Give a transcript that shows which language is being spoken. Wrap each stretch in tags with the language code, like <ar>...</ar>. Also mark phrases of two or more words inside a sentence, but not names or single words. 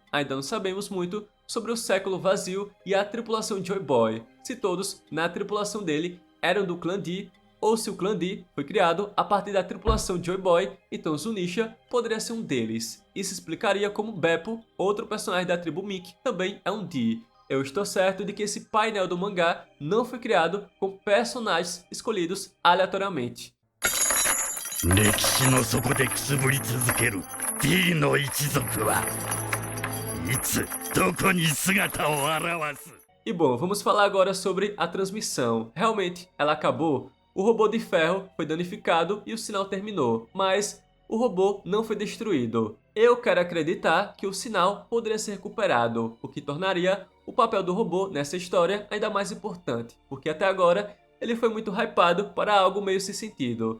<pt>Ainda não sabemos muito sobre o século vazio e a tripulação Joy Boy, se todos na tripulação dele eram do clã D, ou se o clã D foi criado a partir da tripulação Joy Boy, então Zunisha poderia ser um deles. Isso explicaria como Beppo, outro personagem da tribo Miki, também é um D. Eu estou certo de que esse painel do mangá não foi criado com personagens escolhidos aleatoriamente.</pt> <ja>歴史の底でくすぶり続ける D の一族はいつどこに姿を現す</ja> <pt>E bom, vamos falar agora sobre a transmissão. Realmente, ela acabou. O robô de ferro foi danificado e o sinal terminou, mas o robô não foi destruído. Eu quero acreditar que o sinal poderia ser recuperado, o que tornaria o papel do robô nessa história ainda mais importante, porque até agora ele foi muito hypado para algo meio sem sentido.</pt>